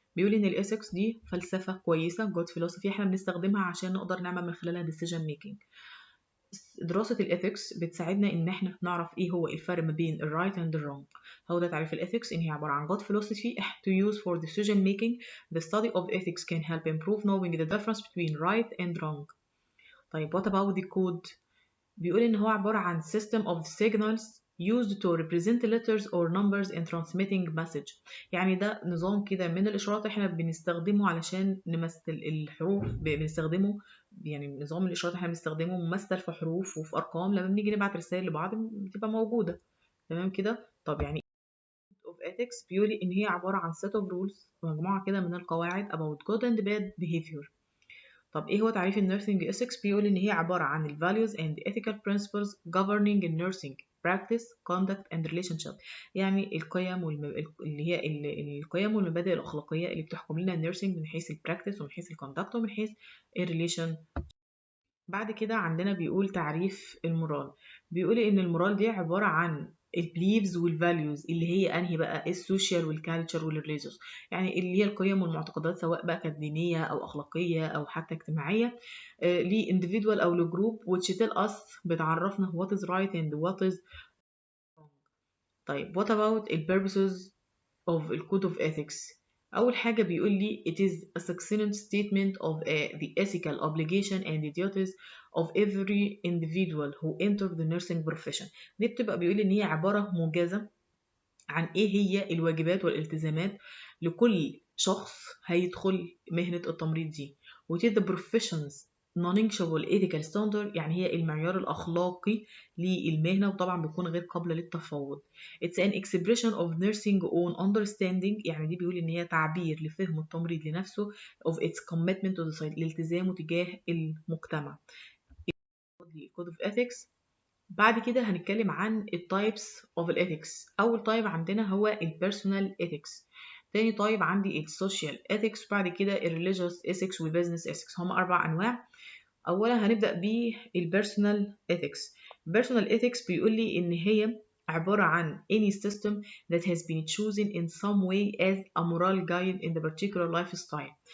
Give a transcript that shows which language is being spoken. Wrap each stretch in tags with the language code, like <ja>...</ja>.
<ar>بيقول إن الإيثكس دي فلسفة كويسة، جود فيلوسفي، احنا بنستخدمها عشان نقدر نعمل من خلالها decision making. دراسة الإيثكس بتساعدنا إن احنا نعرف إيه هو الفرق ما بين الرايت and الرونج. هو ده تعريف الإيثكس، إن هي عبارة عن</ar> <en>good philosophy to use for decision making. The study of ethics can help improve knowing the difference between right and wrong. طيب what about the code؟</en> <ar>بيقول إن هو عبارة عن</ar> <en>system of signals used to represent letters or numbers in transmitting message.</en> <ar>يعني ده نظام كده من الإشارات احنا بنستخدمه علشان نمثل الحروف، بنستخدمه يعني نظام الإشارات احنا بنستخدمه ممثل في حروف وفي أرقام، لما بنيجي نبعت رسائل لبعض بتبقى موجودة. تمام كده؟ طب يعني of ethics بيقول إن هي عبارة عن</ar> <en>set of rules،</en> <ar>مجموعة كده من القواعد</ar> <en>about good and bad behavior.</en> <ar>طب ايه هو تعريف النيرسينج ethics؟ بيقول ان هي عبارة عن ال</ar> <en>values and ethical principles governing nursing practice conduct and relationship.</en> <ar>يعني القيم اللي هي القيم والمبادئ الأخلاقية اللي بتحكم لنا النيرسينج من حيث البراكتس ومن حيث الكوندكت ومن حيث الريليشن. بعد كده عندنا بيقول تعريف المورال. بيقول ان المورال دي عبارة عن البليفز والفاليوز اللي هي انهي بقى السوشيال والكالتشر والريليجيوس، يعني اللي هي القيم والمعتقدات سواء بقى كانت دينية او اخلاقية او حتى اجتماعية، لاندفيدوال او لجروب</ar> <en>which tell us</en> <ar>بتعرفنا</ar> <en>what is right and what is wrong. طيب what about the purposes of the code of ethics؟</en> <ar>أول حاجة بيقول لي</ar> <en>it is a succinct statement of the ethical obligation and the duties of every individual who enter the nursing profession.</en> <ar>دي بتبقى بيقول إن هي عبارة موجزة عن إيه هي الواجبات والالتزامات لكل شخص هيدخل مهنة التمريض دي. و</ar> <en>the professions non-negotiable ethical standard،</en> <ar>يعني هي المعيار الأخلاقي للمهنة، وطبعا بيكون غير قابلة للتفاوض.</ar> <en>It's an expression of nursing own understanding،</en> <ar>يعني دي بيقول إن هي تعبير لفهم التمريض لنفسه</ar> <en>of its commitment to the society،</en> <ar>لالتزامه تجاه المجتمع.</ar> <en>Code of ethics.</en> <ar>بعد كده هنتكلم عن التايبس of ethics. أول تايب عندنا هو البيرسونال ethics، تاني تايب عندي السوشيال ethics، بعد كده الريليجيوس ethics والبيزنس ethics. هم 4 أنواع. أولا هنبدأ بالبيرسونال ethics.</ar> <en>personal ethics</en> <ar>بيقول لي إن هي عبارة عن</ar> <en>any system that has been chosen in some way as a moral guide in the particular lifestyle.</en>